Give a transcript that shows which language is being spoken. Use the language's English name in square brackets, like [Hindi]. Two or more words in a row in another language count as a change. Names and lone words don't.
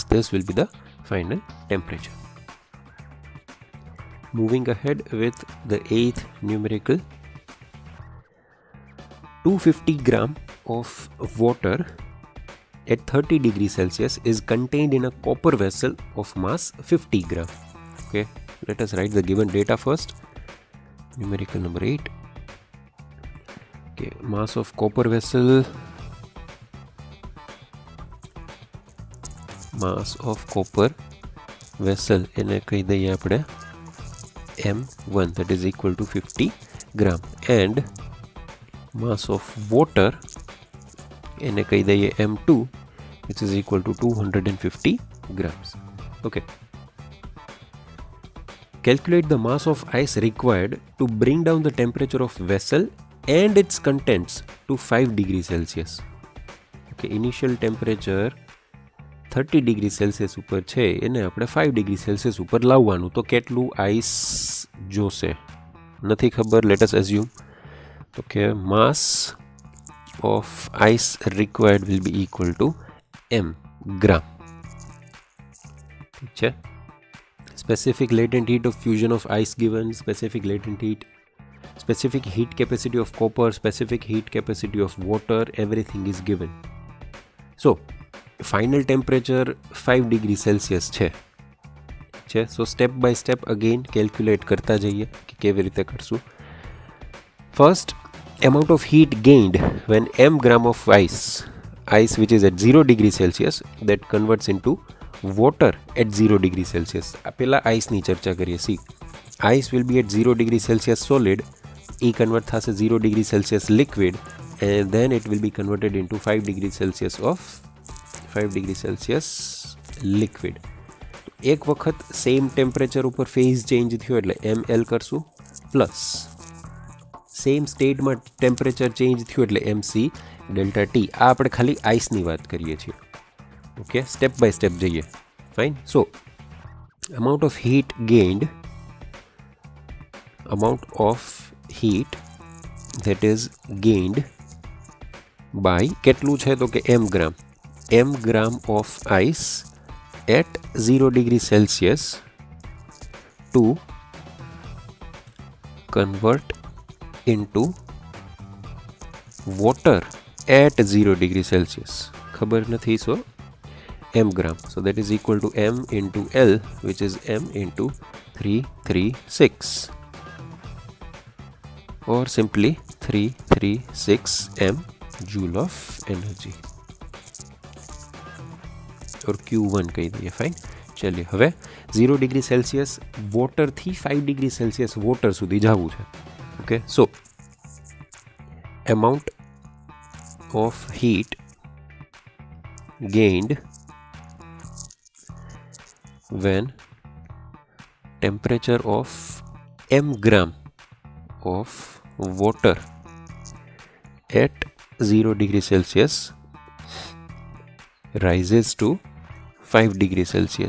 [English] This will be the final temperature. Moving ahead with the 8th numerical, 250 gram of water at 30 degree Celsius is contained in a copper vessel of mass 50 gram. Okay, let us write the given data first. Numerical number 8. Okay, mass of copper vessel, [Gujarati] એને કહી દઈએ આપણે [English] M1, that is equal to 50 gram, and mass of water [Gujarati] એને કહી દઈએ [English] M2, which is equal to 250 grams. Okay, calculate the mass of ice required to bring down the temperature of vessel and its contents to 5 degree Celsius. Okay, initial temperature 30 degree Celsius [Gujarati] ઉપર છે, એને આપણે [English] 5 degree Celsius [Gujarati] ઉપર લાવવાનું. તો કેટલું આઈસ જોશે નથી ખબર. [English] let us assume okay, mass of ice required will be equal to m gram. [Gujarati] ઠીક છે. [English] specific latent heat of fusion of ice given, specific latent heat, specific heat capacity of copper, specific heat capacity of water, everything is given. So final temperature 5 degree Celsius છે. So step by step again calculate [Gujarati] કરતા જઈએ કે કેવી રીતે કરશું. [English] First, amount of heat gained when m gram of ice which is at 0 degree Celsius that converts into water at 0 degree Celsius. [Gujarati] પેલા આઈસની ચર્ચા કરીએ. [English] See, ice will be at 0 degree Celsius solid, e convert થશે 0 degree Celsius liquid, and then it will be converted into 5 degree Celsius liquid. [Gujarati] એક વખત [English] same temperature [Gujarati] ઉપર [English] phase change [Gujarati] થયો એટલે ml કરશું, [English] plus same [Gujarati] સ્ટેટમાં [English] temperature change [Gujarati] થયું એટલે [English] mc delta T. [Gujarati] આ આપણે ખાલી આઈસની વાત કરીએ છીએ. ઓકે, [English] step by step [Gujarati] જઈએ. ફાઇન. [English] સો amount of heat that is gained by [Gujarati] કેટલું છે તો કે [English] m gram of ice at 0 degree Celsius to convert into water at 0 degree Celsius. [Gujarati] ખબર નથી, [English] so m gram. So that is equal to m into L, which is m into 336, or simply 336 m joule of energy, or Q1 [Gujarati] કહી દઈએ. [English] ફાઇન. [Gujarati] ચલિए હવે 0 [English] degree Celsius [Gujarati] વોટરથી 5 [English] degree Celsius water [Gujarati] સુધી જવું છે. [English] okay, so amount of heat gained when temperature of m gram of water at 0 degree Celsius rises to 5 degree Celsius.